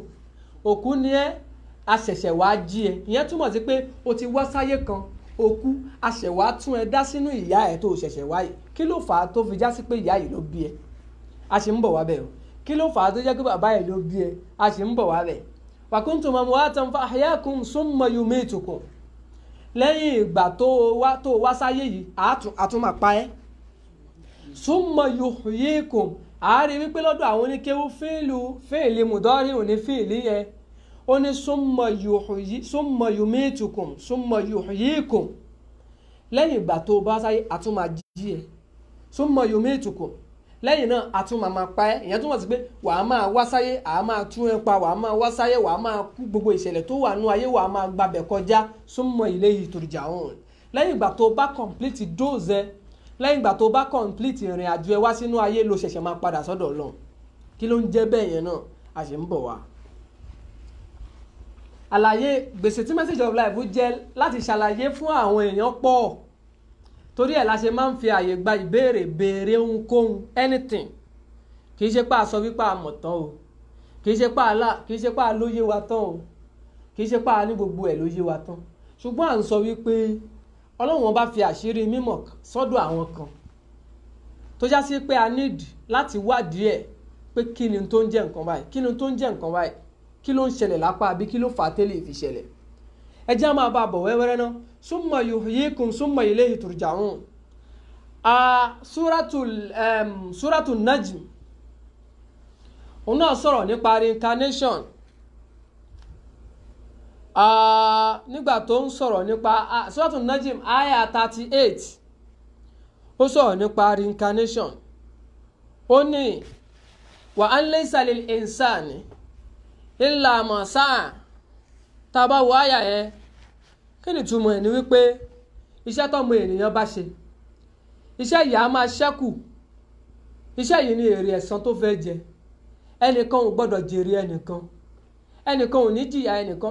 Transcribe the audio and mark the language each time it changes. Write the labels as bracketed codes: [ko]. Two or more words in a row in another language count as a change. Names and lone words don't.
[yo] Òkú ni ẹ, a ṣẹ̀ṣẹ̀ wá jí ẹ. Ìyẹn túmọ̀ sí pé o ti wá sáyé kan, o kú, a ṣẹ̀ wá tún ẹ dá sínú ìyá ẹ tó ṣẹ̀ṣẹ̀ wá yìí. Kí ló fà á tó fi já sí pé ìyá yìí ló bí ẹ? A sì ń bọ̀ wá bẹ̀ o. Kí ló fà á tó jẹ́ pé bàbá yìí ló bí ẹ? A sì ń bọ̀ wá bẹ̀. [ar] وكنتم أمواتا فأحياكم ثم يميتكم. [yo] Lẹ́yìn ìgbà tó wá sáyé yìí, àtún máa pa ẹ́. [ar] ثم يحييكم. [yo] A rí wípé lọ́dọ̀ àwọn oníkéwú fíìlì mudari ò ní fíìlì yẹn. [ar] Ó ní ثم يميتكم ثم يحييكم. [yo] Lẹ́yìn ìgbà tó bá sáyé, àtún máa jí ẹ. [ar] ثم يميتكم. [yo] Lẹ́yìn náà àtún máa pa ẹ́. Ìyẹn túmọ̀ sí pé wàá máa wá sáyé, àá máa tún ẹ pa, wàá máa wá sáyé, wàá máa kú, gbogbo ìṣẹ̀lẹ̀ tó wà nú ayé wàá máa gbabẹ̀ kọjá. [ar] ثم إليه ترجعون. [yo] Lẹ́yìn ìgbà tó bá [en] complete dose, [yo] lẹ́yìn ìgbà tó bá complete ìrìn àjò ẹ wá sínú ayé ló ṣẹ̀ṣẹ̀ máa padà sọ́dọ̀ Ọlọ́run. Kí ló ń jẹ́ bẹ́ẹ̀ yẹn náà? A ṣe ń bọ̀ wá. Àlàyé gbèsè tí [en] message of life [yo] jẹ́ láti ṣàlàyé fún àwọn èèyàn pọ̀. Torí ẹ̀ la ṣe máa ń fi àyè gba ìbéèrè, béèrè ohunkóhun, anything. Kì í ṣe pé a sọ wípé a mọ̀ tán o. Kì í ṣe pé a lóye wa tán o. Kì í ṣe pé a ní gbogbo ẹ̀ lóye wa tán. Ṣùgbọ́n à ń sọ wípé Ọlọ́run bá fi àṣírí mímọ̀ sọ́dọ̀ àwọn kan tó já sí pé a need láti wádìí ẹ̀ pé kí ni tó ń jẹ́ nǹkan báyìí, kí ni tó ń jẹ́ nǹkan báyìí, kí ló ń ṣẹlẹ̀ lápá àbí kí ló fà á tẹ́lẹ̀ fi ṣẹlẹ̀. Ẹ jẹ́ á máa bá a bọ̀ wẹ́wẹ́rẹ́ náà. [ar] ثم يحييكم ثم إليه ترجعون. [yo] Suratul Najm. Òun náà sọ̀rọ̀ nípa reincarnation. nígbà tó ń sọ̀rọ̀ nípa Suratul Najm aya 38 ó sọ̀rọ̀ nípa reincarnation. Ó ní [ar] وأن ليس للإنسان إلا ما سعى. [yo] Tá bá wo aya yẹn, kí ni túmọ̀ ẹ̀ ni wípé iṣẹ́ tọ́mọ ènìyàn bá ṣe, iṣẹ́ yìí á máa ṣẹ́kù. Iṣẹ́ yìí ni èrè ẹ̀san tó fẹ́ jẹ. Ẹnìkan ò gbọ́dọ̀ jèrè ẹnìkan, ẹnìkan ò ní jìyà ẹnìkan.